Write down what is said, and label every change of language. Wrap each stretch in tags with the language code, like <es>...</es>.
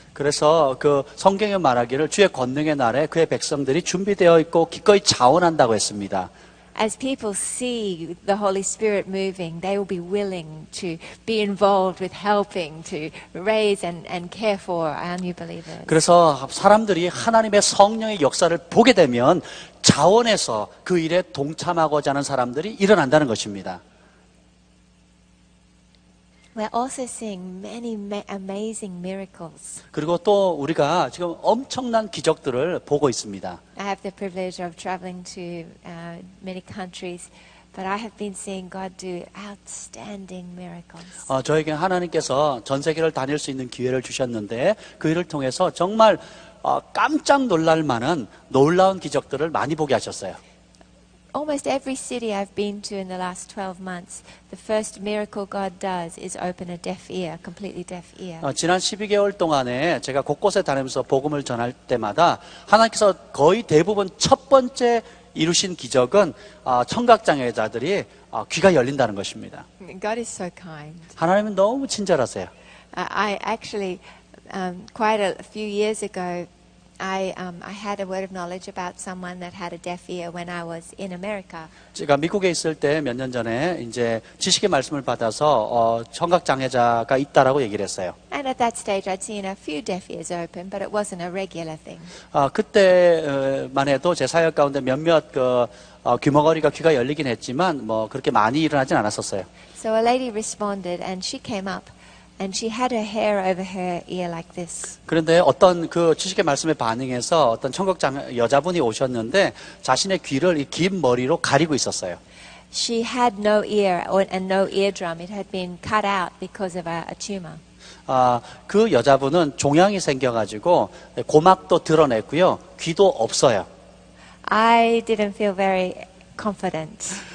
<ko>그래서 그 성경에 말하기를 주의 권능의 날에 그의 백성들이 준비되어 있고 기꺼이 자원한다고 했습니다.</ko> <en>As people see the Holy Spirit moving, they will be willing to be involved with helping to raise and care for our new believers.</en> <ko>그래서 사람들이 하나님의 성령의 역사를 보게 되면 자원해서 그 일에 동참하고자 하는 사람들이 일어난다는 것입니다.</ko> <en>We're also seeing many amazing miracles.</en> <ko>그리고 또 우리가 지금 엄청난 기적들을 보고 있습니다.</ko> <en>I have the privilege of traveling to many countries, but I have been seeing God do outstanding miracles.</en> <ko>저에게 하나님께서 전 세계를 다닐 수 있는 기회를 주셨는데 그 일을 통해서 정말 깜짝 놀랄 만한 놀라운 기적들을 많이 보게 하셨어요.</ko> <en>Almost every city I've been to in the last 12 months, the first miracle God does is open a deaf ear, completely deaf ear.</en> <ko>지난 12개월 동안에 제가 곳곳에 다니면서 복음을 전할 때마다 하나님께서 거의 대부분 첫 번째 이루신 기적은 청각장애자들이 귀가 열린다는 것입니다.</ko> <en>God is so kind.</en> <ko>하나님은 너무 친절하세요.</ko> <en>I actually, quite a few years ago, I had a word of knowledge about someone that had a deaf ear when I was in America.</en> <ko>제가 미국에 있을 때 몇 년 전에 이제 지식의 말씀을 받아서 청각장애자가 있다라고 얘기를 했어요.</ko> <en>And at that stage I'd seen a few deaf ears open, but it wasn't a regular thing.</en> <ko>그때만 해도 제 사역 가운데 몇몇 귀머거리가 귀가 열리긴 했지만 뭐 그렇게 많이 일어나진 않았었어요.</ko> <en>So a lady responded and she came up. And she had her hair over her ear like this.</en> <ko>그런데 어떤 그 지식의 말씀에 반응해서 어떤 청각장애 여자분이 오셨는데 자신의 귀를 이 긴 머리로 가리고 있었어요.</ko> <en>She had no ear and no eardrum. It had been cut out because of a tumor.</en> <ko>그 여자분은 종양이 생겨가지고 고막도 드러냈고요. 귀도 없어요.</ko> <en>I didn't feel very confident.</en>